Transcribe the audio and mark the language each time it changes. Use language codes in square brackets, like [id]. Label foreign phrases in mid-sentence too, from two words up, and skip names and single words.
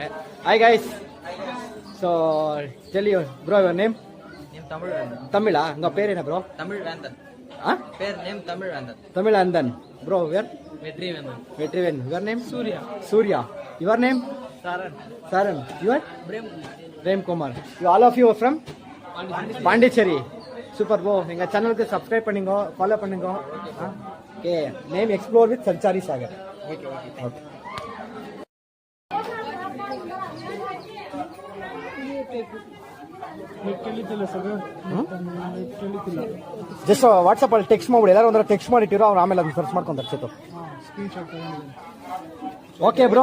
[en] Hi guys. So tell you bro your name. [kn] ತಮಿಳಾ? [ta] உங்க பேர் என்ன ப்ரோ? தமிழ்வேந்தன். பேர் நேம் தமிழ்வேந்தன். தமிழ்வேந்தன். [en] bro your? [ta] வெற்றிவேந்தன். வெற்றிவேந்தன். [en] your name? [ta] சூர்யா. சூர்யா. [en] your name? [ta] சாரன். சாரன். யுவர்? பிரேம்குமார். [en] You all of you are from Pondicherry. Super bro. [ta] எங்கள் சேனலுக்கு சப்ஸ்கிரைப் பண்ணுங்க, ஃபாலோ பண்ணுங்க. [en] Okay, name Explore with Sanchari Sagar. Okay okay okay. [kn] ಜಸ್ಟ್ ವಾಟ್ಸಪ್ಪಲ್ಲಿ ಟೆಕ್ಸ್ಟ್ ಮಾಡ್ಬಿಡಿ, ಎಲ್ಲರೂ ಒಂಥರ ಟೆಕ್ಸ್ಟ್ ಮಾಡಿಟ್ಟಿರೋ, ಅವ್ರು ಆಮೇಲೆ ಅದನ್ನ ಸರ್ಚ್ ಮಾಡ್ಕೊಂತಾರೆ. ಸಿಟ್ಟು [en] okay bro.